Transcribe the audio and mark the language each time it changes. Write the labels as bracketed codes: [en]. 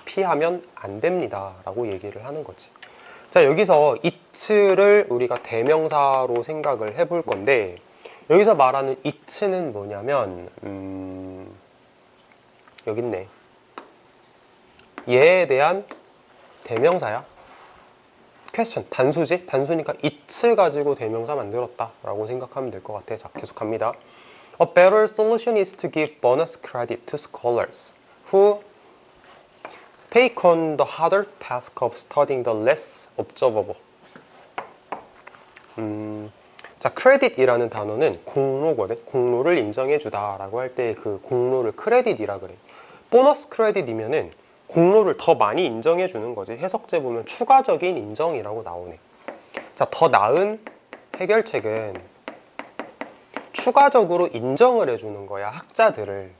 [ko] 피하면 안 됩니다 라고 얘기를 하는 거지. 자, 여기서 it를 우리가 대명사로 생각을 해볼 건데, 여기서 말하는 it는 뭐냐면 여기 있네. 얘에 대한 대명사야. question, 단수지? 단수니까 it 가지고 대명사 만들었다 라고 생각하면 될 것 같아. 자, 계속합니다. [en] A better solution is to give bonus credit to scholars who take on the harder task of studying the less observable. [ko] 자, credit이라는 단어는 공로거든. 공로를 인정해주다 라고 할 때 그 공로를 크레딧이라 그래. 보너스 크레딧이면은 공로를 더 많이 인정해주는 거지. 해석제 보면 추가적인 인정이라고 나오네. 자, 더 나은 해결책은 추가적으로 인정을 해주는 거야, 학자들을.